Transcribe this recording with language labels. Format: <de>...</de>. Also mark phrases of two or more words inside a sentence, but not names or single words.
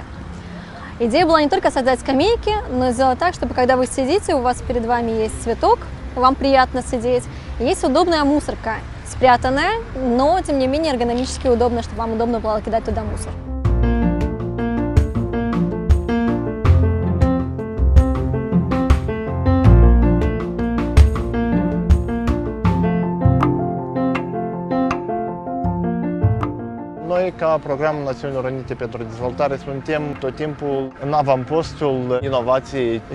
<ru>Идея была не только создать скамейки, но и сделать так, чтобы когда вы сидите, у вас перед вами есть цветок, вам приятно сидеть, и есть удобная мусорка, спрятанная, но тем не менее эргономически удобно, чтобы вам удобно было кидать туда мусор.</ru> <ro>Noi, ca Programul Națiunilor Unite pentru Dezvoltare, suntem tot timpul în avampostul inovației și,</ro>